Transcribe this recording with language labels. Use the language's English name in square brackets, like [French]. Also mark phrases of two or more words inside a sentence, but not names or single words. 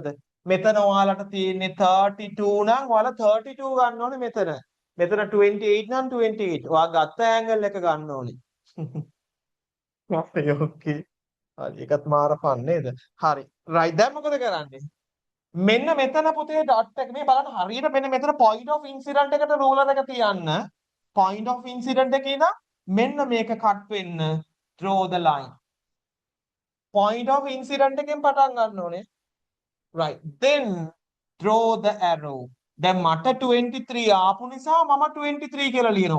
[Sinhala] මෙතන ඔයාලට තියෙන්නේ 32 නම් ඔයාලා 32 ගන්න ඕනේ මෙතන. මෙතන 28 නම් 28. ඔයා ගත්ත ඇන්ගල් එක ගන්න ඕනේ. ඕකේ. හරි ඒකත් මාර ෆන් නේද? හරි. රයිට් දැන් මොකද කරන්නේ? මෙන්න මෙතන පුතේ ඩොට් එක මේ බලන්න හරියට මෙන්න මෙතන [English] point of incident [Sinhala] එකට ruler එක තියන්න. [English] point of incident [Sinhala] එකේ ඉඳන් මෙන්න මේක කට් වෙන්න [English] draw the line. point of incident [Sinhala] එකෙන් පටන් ගන්න ඕනේ. [English] right. then draw the arrow. [Sinhala] දැන් මට 23 ආපු නිසා මම 23 කියලා ලියනවා.